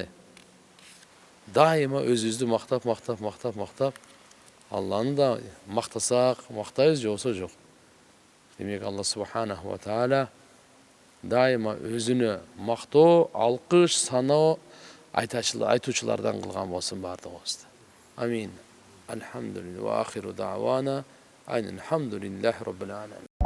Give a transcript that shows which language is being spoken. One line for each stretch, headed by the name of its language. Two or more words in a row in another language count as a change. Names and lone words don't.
Kyrgyz: Дайыма өзүбүздү мактап, Алланы да мактасак, мактайбыз, жоксо жок. Демек Алла
Arabic: سبحانه وتعالى
Kyrgyz: дайыма өзүнө мактоо, алкыш, саноо айтуучулардан кылган болсун бардыгыбызды. Амин.
Arabic: الحمد لله. وآخر دعوانا. Alhamdulillahi Rabbil alamin.